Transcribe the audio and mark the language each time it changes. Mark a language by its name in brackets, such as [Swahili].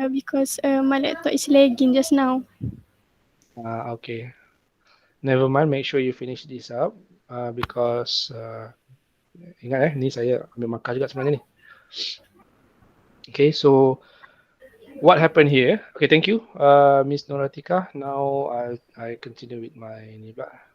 [English] because my laptop is lagging just now. Okay. Never mind. Make sure you finish this up. [Malay] Because ingat ni saya ambil markah juga sebenarnya ni. [English] Okay, so what happened here? Okay, thank you, Miss Noratika. Now I continue with my [Malay] ni pula.